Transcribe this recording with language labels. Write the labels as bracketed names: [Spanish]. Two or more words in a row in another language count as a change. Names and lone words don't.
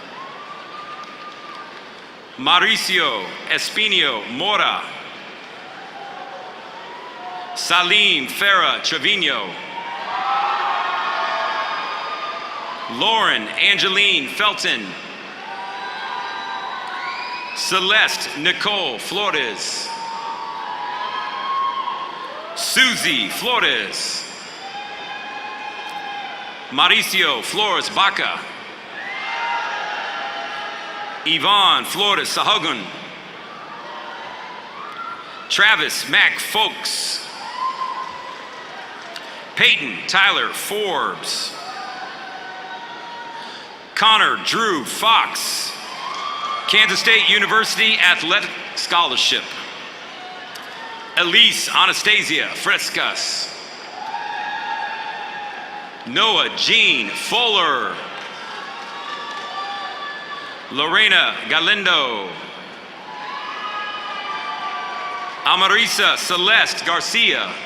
[English] Mauricio Espinio Mora. Salim Farah Trevino. Lauren Angeline Felton. Celeste Nicole Flores. Susie Flores. Mauricio Flores Baca. Yvonne Flores Sahagun. Travis Mack Folks. Peyton Tyler Forbes. Connor Drew Fox. Kansas State University Athletic Scholarship. Elise Anastasia Frescas. Noah Jean Fuller. Lorena Galindo. Amarisa Celeste Garcia.